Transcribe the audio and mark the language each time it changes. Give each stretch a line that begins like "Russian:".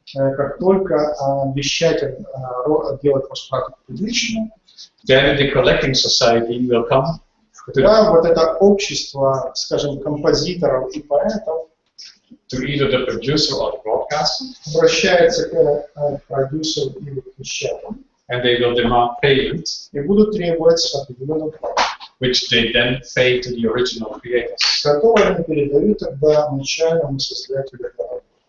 Russian: как только вещатель делает ваш продукт публичным,
English: then the collecting society will come
Russian: тогда вот это общество, скажем, композиторов и поэтов
English: to either the producer or the broadcaster,
Russian: обращается к продюсеру или к вещателю
English: and they will demand payment,
Russian: и будут требовать определенную плату,
English: which they then pay to the original creators.
Russian: которую они передают тогда начальному создателю этого.